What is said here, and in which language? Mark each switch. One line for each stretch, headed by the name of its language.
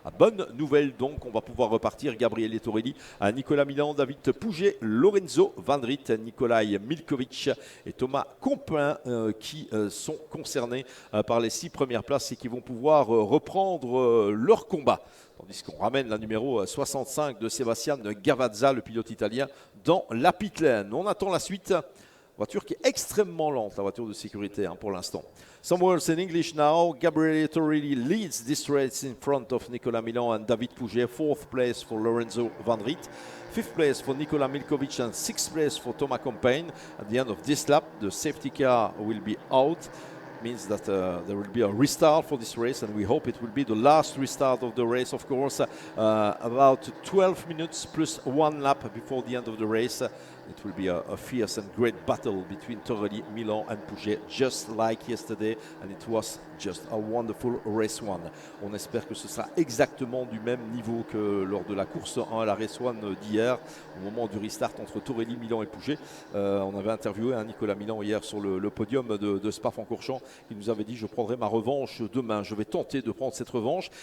French: Bonne nouvelle donc, on va pouvoir repartir. Gabriele Torelli, Nicolas Milan, David Pouget, Lorenzo Van Riet, Nikolai Milkovic et Thomas Compin qui sont concernés par les 6 premières places et qui vont pouvoir reprendre leur combat. Tandis qu'on ramène la numéro 65 de Sebastian Gavazza, le pilote italien, dans la pit lane. On attend la suite. Voiture qui est extrêmement lente, la voiture de sécurité pour l'instant.
English: Some words in English now. Gabriele Torelli leads this race in front of Nicolas Milan and David Pouget. 4th place for Lorenzo Van Riet. 5th place for Nicola Milkovic and 6th place for Thomas Compain. At the end of this lap, the safety car will be out. Means that there will be a restart for this race, and we hope it will be the last restart of the race, of course. About 12 minutes plus 1 lap before the end of the race. It will be a fierce and great battle between Torelli, Milan and Pouget, just like yesterday, and it was just a wonderful race one.
French: On espère que ce sera exactement du même niveau que lors de la course 1 à la
English: race one
French: d'hier, au moment du restart entre Torelli, Milan et Pouget. On avait interviewé Nicolas Milan hier sur le podium de Spa-Francorchamps. Il nous avait dit: je prendrai ma revanche demain, je vais tenter de prendre cette revanche.